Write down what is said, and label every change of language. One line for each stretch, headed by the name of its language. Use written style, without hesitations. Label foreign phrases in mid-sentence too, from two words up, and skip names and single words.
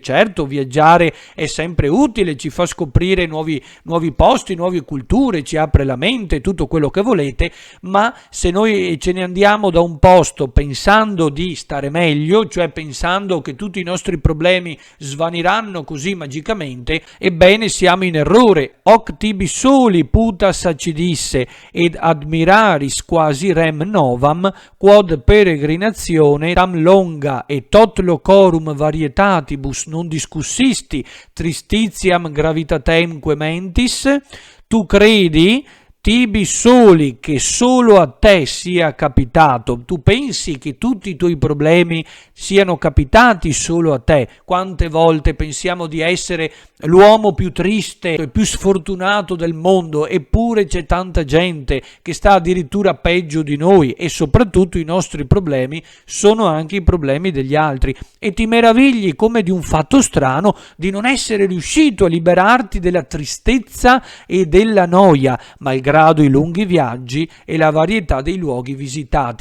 Italian: Certo, viaggiare è sempre utile, ci fa scoprire nuovi posti, nuove culture, ci apre la mente, tutto quello che volete, ma se noi ce ne andiamo da un posto pensando di stare meglio, cioè pensando che tutti i nostri problemi svaniranno così magicamente, ebbene siamo in errore.
Latin: Hoc tibi soli putas accidisse ed admiraris quasi rem novam, quod peregrinazione tam longa et tot locorum varietatibus non discussisti tristitiam gravitatemque mentis.
Italian: Tu credi,
Latin: tibi soli,
Italian: che solo a te sia capitato? Tu pensi che tutti i tuoi problemi siano capitati solo a te? Quante volte pensiamo di essere l'uomo più triste e più sfortunato del mondo, eppure c'è tanta gente che sta addirittura peggio di noi, e soprattutto i nostri problemi sono anche i problemi degli altri, e ti meravigli come di un fatto strano di non essere riuscito a liberarti della tristezza e della noia, malgrado i lunghi viaggi e la varietà dei luoghi visitati.